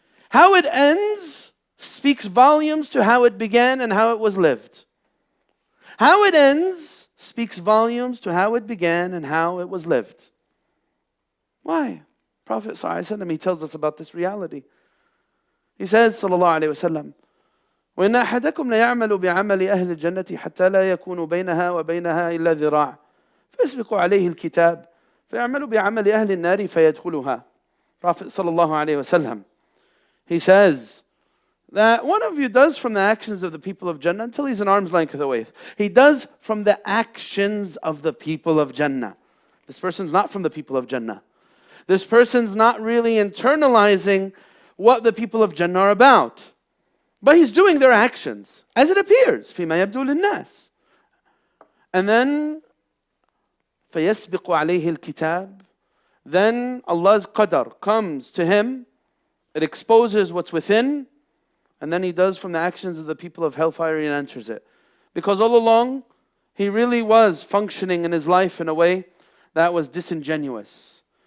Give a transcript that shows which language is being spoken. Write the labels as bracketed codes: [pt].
[en] How it ends speaks volumes to how it began and how it was lived. How it ends speaks volumes to how it began and how it was lived. Why? Prophet ﷺ, he tells us about this reality. He says, [ar] sallallahu alayhi wa sallam, وَإِنَّ أَحَدَكُمْ لَيَعْمَلُ بِعَمَلِ أَهْلِ الْجَنَّةِ حَتَّى لَا يَكُونُ بَيْنَهَا وَبَيْنَهَا إِلَّا ذِرَاعٌ فَيَسْبِقُ عَلَيْهِ الْكِتَابِ فَيَعْمَلُ بِعَمَلِ أَهْلِ النَّارِ فَيَدْخُلُهَا. [en] Prophet sallallahu alayhi wa sallam, he says that one of you does from the actions of the people of Jannah until he's an arm's length away. He does from the actions of the people of Jannah. This person's not from the people of Jannah. This person's not really internalizing what the people of Jannah are about. But he's doing their actions as it appears. [ar] فِيمَا يَبْدُو لِلنَّاسِ. [en] And then [ar] فَيَسْبِقُ عَلَيْهِ الْكِتَابِ. [en] Then Allah's qadar comes to him. It exposes what's within. And then he does from the actions of the people of hellfire, he enters it. Because all along, he really was functioning in his life in a way that was disingenuous.